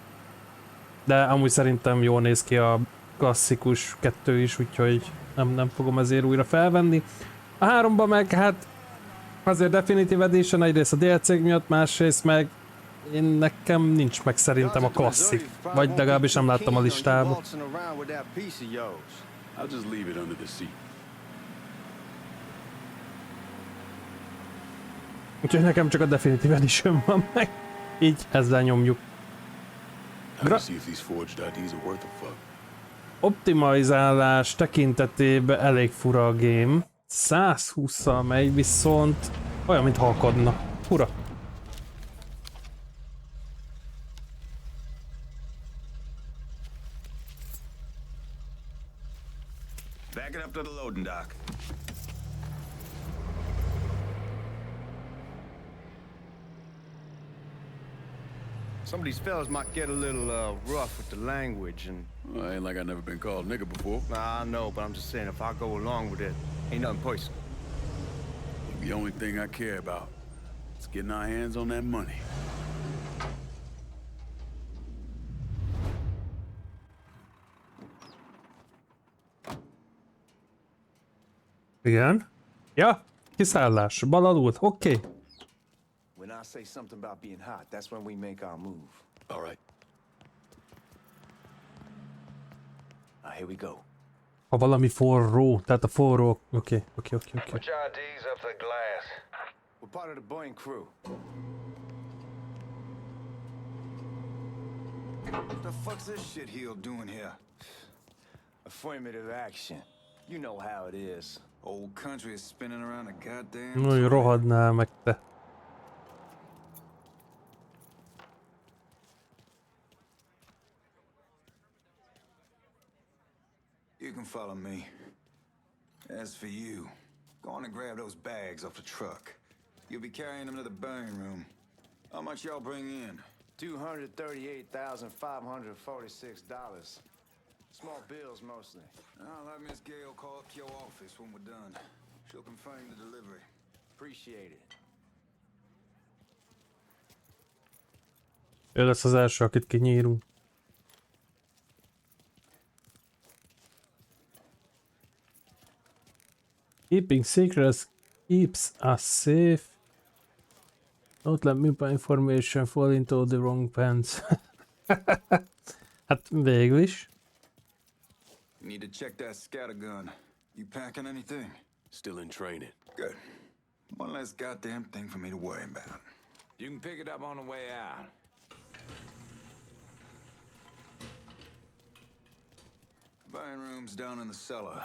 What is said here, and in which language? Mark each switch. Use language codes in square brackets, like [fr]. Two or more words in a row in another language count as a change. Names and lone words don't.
[hu] De amúgy szerintem jól néz ki a klasszikus 2 is, úgyhogy nem fogom ezért újra felvenni. A 3-ban meg hát azért Definitive Edition, egyrészt a DLC-k miatt, másrészt meg nekem nincs meg szerintem a klasszik. Vagy legalábbis nem láttam a listában. [en] I'll just leave it under the seat. [hu] Úgyhogy nekem csak a Definitive Edition van meg. Így ezzel nyomjuk. [en] How do you see if these forged IDs are worth a fuck? [hu] Optimalizálás tekintetében elég fura a game. 120-szal megy, viszont olyan, mint halkadna. Fura. [en] Back it up to the loading dock. Some of these fellas might get a little rough with the language, and Well, ain't like I've never been called nigger before. I know, but I'm just saying if I go along with it, ain't nothing personal. The only thing I care about is getting our hands on that money. [hu] Igen. Ja, kiszállás. Bal alul. Oké. [en] When I say something about being hot, that's when we make our move. All right. Now here we go. [hu] Ha valami forró, tehát a forró. Oké. [en] Put your IDs up to the glass. We're part of the Boeing crew. What the fuck's this shit heel doing here? Affirmative action. You know how it is. Old country is spinning around a goddamn... Hogy rohadnál meg te. You can follow me. As for you, go on and grab those bags off the truck. You'll be carrying them to the burning room. How much y'all bring in? $238,546. Small bills mostly. I'll have Miss Gale call up your office when we're done. She'll confirm the delivery. Appreciate it. [hu] Ő lesz az első, akit kinyírunk. [en] Keeping secrets keeps us safe. Don't let me information fall into the wrong hands. [hu] Hát végül is. [en] You need to check that scattergun. You packing anything? Still in training. Good. One less goddamn thing for me to worry about. You can pick it up on the way out. Burning room's down in the cellar.